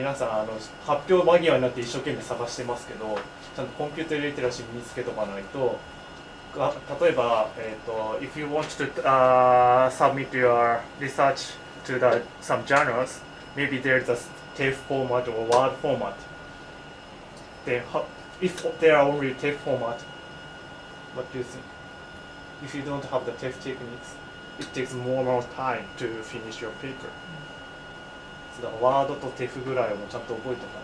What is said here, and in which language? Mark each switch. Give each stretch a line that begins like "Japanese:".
Japanese: 皆さん発表間際になって一生懸命探してますけど、ちゃんとコンピューターリテラシー身につけとかないと、例えば、
English: if you want to submit your research to some journals, maybe there's a TEF format or Word format. Then, if there are only TEF format, what do you think? If you don't have the TEF techniques, it takes more time to finish your paper.
Japanese: だからワードと TEF ぐらいをちゃんと覚えておかないと。